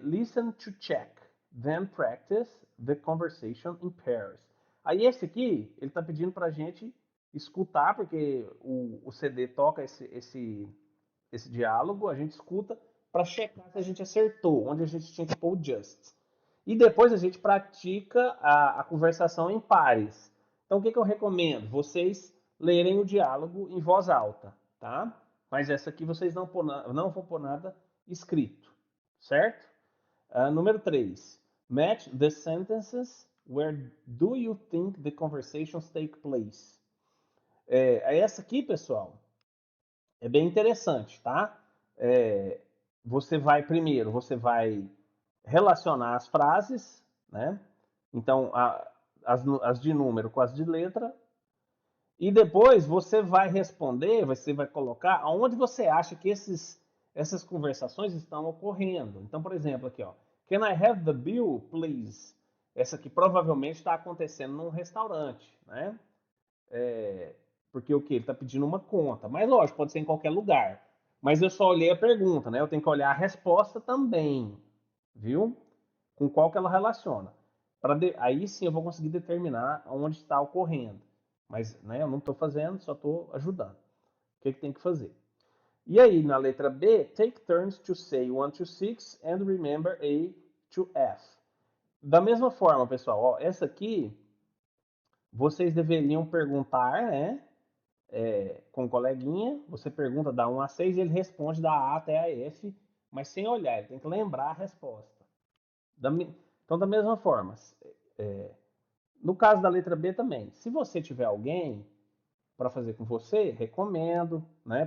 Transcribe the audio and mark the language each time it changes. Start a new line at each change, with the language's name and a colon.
English: Listen to check, then practice the conversation in pairs.
Portuguese: Aí, esse aqui, ele tá pedindo pra gente escutar, porque o CD toca esse diálogo, a gente escuta para checar se a gente acertou, onde a gente tinha que pôr o just. E depois a gente pratica a conversação em pares. Então, o que eu recomendo? Vocês lerem o diálogo em voz alta, tá? Mas essa aqui vocês não vão pôr nada escrito, certo? Número 3.
English: Match the sentences where do you think the conversations take place.
Portuguese: Essa aqui, pessoal, é bem interessante, tá? Você vai relacionar as frases, né? Então, as de número com as de letra. E depois você vai responder, você vai colocar aonde você acha que essas conversações estão ocorrendo. Então, por exemplo, aqui, ó.
English: Can I have the bill, please?
Portuguese: Essa aqui provavelmente está acontecendo num restaurante, né? Porque o que? Ele está pedindo uma conta. Mas lógico, pode ser em qualquer lugar. Mas eu só olhei a pergunta, né? Eu tenho que olhar a resposta também, viu? Com qual que ela relaciona. Aí sim eu vou conseguir determinar onde está ocorrendo. Mas né, eu não estou fazendo, só estou ajudando. O que tem que fazer? E aí, na letra B,
English: take turns to say 1 to 6 and remember A to F.
Portuguese: Da mesma forma, pessoal, ó, essa aqui vocês deveriam perguntar, né? Com o coleguinha, você pergunta da 1 a 6 e ele responde da A até a F, mas sem olhar, ele tem que lembrar a resposta. Então, da mesma forma, no caso da letra B também, se você tiver alguém para fazer com você, recomendo, né?